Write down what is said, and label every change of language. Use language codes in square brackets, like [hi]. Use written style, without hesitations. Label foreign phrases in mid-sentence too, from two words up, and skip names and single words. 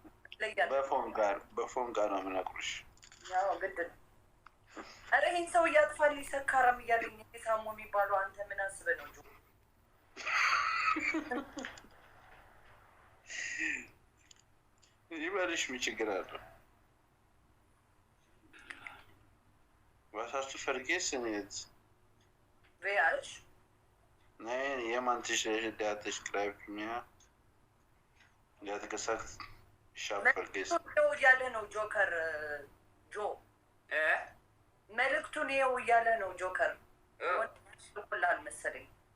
[am] በፎን ጋር ነው የምናቅርሽ። ያው ግድ ነው። ኧረ ይሄን ሰው እያጥፋልኝ ሰካራም እያለኝ ሳሞ የሚባለው አንተ ምን አስበህ ነው ጆ? ይበልሽ ምን ችግር አለ? [de] Was hast du vergessen jetzt? Wer ist? Nein, jemand ist, der hat geschrieben mir. Der hat gesagt, ich habe vergessen. [am] እያለ ነው ጆከር ጆ መልእክቱን ይኸው እያለ ነው ጆከር ወላል መሰለኝ።